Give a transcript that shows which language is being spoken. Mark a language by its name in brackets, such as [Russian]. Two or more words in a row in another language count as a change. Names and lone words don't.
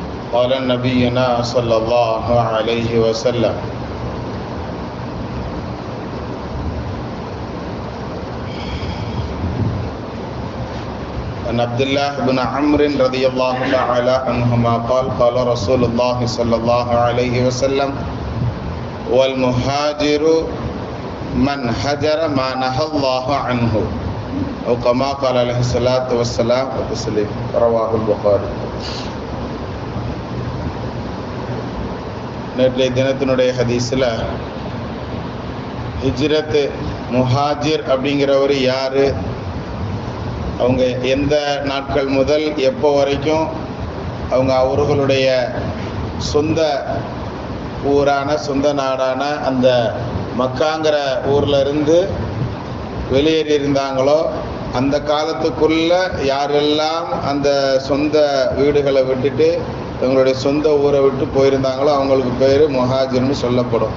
[Arabic] قال نبينا صلى الله عليه وسلم عن عبد الله بن عمرو رضي الله تعالى عنهما قال قال رسول الله صلى الله عليه وسلم والمهاجر من هجر ما نهى الله عنه أو كما قال عليه الصلاة والسلام وتسليم رواه البخاري. [Tamil] நேற்றைய தினத்தினுடைய ஹதீஸில் ஹிஜ்ரத் முஹாஜிர் அப்படிங்கிறவர் யார், அவங்க எந்த நாட்கள் முதல் எப்போ வரைக்கும் அவங்க அவர்களுடைய சொந்த ஊரான சொந்த நாடான அந்த மக்காங்கிற ஊரில் இருந்து வெளியேறி இருந்தாங்களோ அந்த காலத்துக்குள்ள யாரெல்லாம் அந்த சொந்த வீடுகளை விட்டுட்டு இவங்களுடைய சொந்த ஊரை விட்டு போயிருந்தாங்களோ அவங்களுக்கு பேர் முஹாஜிர்னு சொல்லப்படும்.